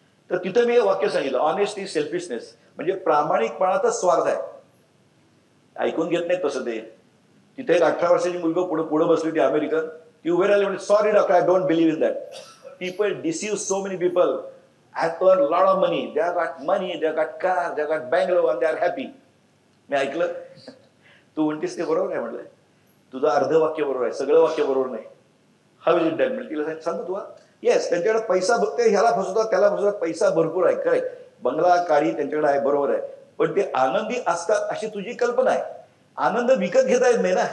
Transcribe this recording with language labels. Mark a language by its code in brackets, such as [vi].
[mr] तर तिथं मी हे वाक्य सांगितलं, [en] Honesty selfishness. [mr] म्हणजे प्रामाणिकपणाचाच स्वार्थ आहे. ऐकून घेत नाही तसं ते. तिथे एक 18 वर्षाची मुलगा पुढे बसली होती अमेरिकन. ती उभे राहिली म्हणजे, [en] Sorry doctor, I don't believe in that. People deceive so many people and earn lot of money. They have got money, they have got car, they have got bungalow and they are happy. [mr] मी ऐकलं. तू म्हणतेस ते बरोबर आहे म्हटलं. तुझं अर्ध वाक्य बरोबर आहे, सगळं वाक्य बरोबर नाही. [en] How is it that? [mr] तिला सांगतो तुला, येस त्यांच्याकडे पैसा बघते, ह्याला फसवतात त्याला फसवतात, पैसा भरपूर आहे, करेक्ट, बंगला गाडी त्यांच्याकडे आहे, बरोबर आहे. पण ते आनंदी असतात अशी तुझी कल्पना आहे. आनंद विकत घेता येत नाही ना.